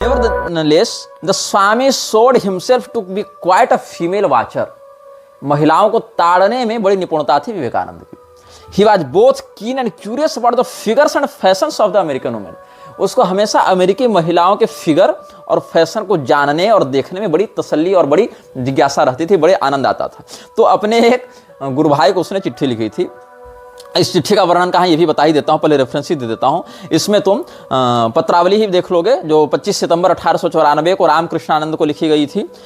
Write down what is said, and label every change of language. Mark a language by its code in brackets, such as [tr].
[en] Nevertheless, the Swami showed himself to be quite a female watcher. [hi] महिलाओं को ताड़ने में बड़ी निपुणता थी विवेकानंद की. [en] He was both keen and curious about the figures and fashions of the American women. [hi] उसको हमेशा अमेरिकी महिलाओं के फिगर और फैशन को जानने और देखने में बड़ी तसल्ली और बड़ी जिज्ञासा रहती थी, बड़े आनंद आता था. तो अपने एक गुरु भाई को उसने चिट्ठी लिखी थी. इस चिट्ठी का वर्णन कहाँ ये भी बता ही देता हूँ, पहले रेफरेंस ही दे देता हूँ. इसमें तुम पत्रावली ही देख लोगे जो 25 सितंबर 1894 को रामकृष्णानंद को लिखी गई थी.